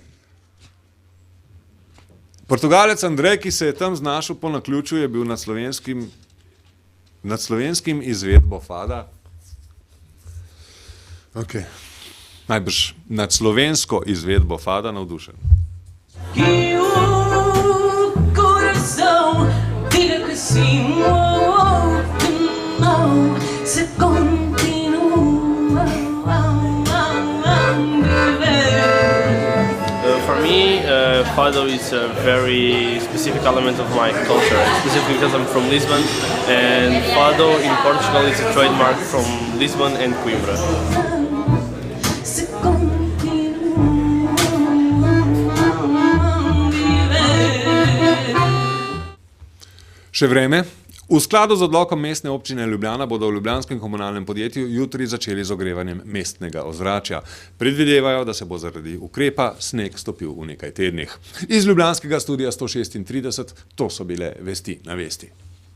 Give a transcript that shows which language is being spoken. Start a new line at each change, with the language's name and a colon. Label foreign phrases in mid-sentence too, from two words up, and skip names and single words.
Slovenian: Portugalec Andrej, ki se je tam znašel po naključju, je bil nad slovenskim izvedbo fada. Ok. Najbrž nad slovensko izvedbo fada navdušen.
Portuguese: Que o coração diga que sim, que não, se continua a viver.
English: For me, fado is a very specific element of my culture, specifically because I'm from Lisbon, and fado in Portugal is a trademark from Lisbon and Coimbra.
Portuguese: Se continuo a viver.
Slovenian: Še vreme. V skladu z odlokom Mestne občine Ljubljana bodo v ljubljanskem komunalnem podjetju jutri začeli z ogrevanjem mestnega ozračja. Predvidevajo, da se bo zaradi ukrepa sneg stopil v nekaj tednih. Iz ljubljanskega studia 136 to so bile vesti na vesti.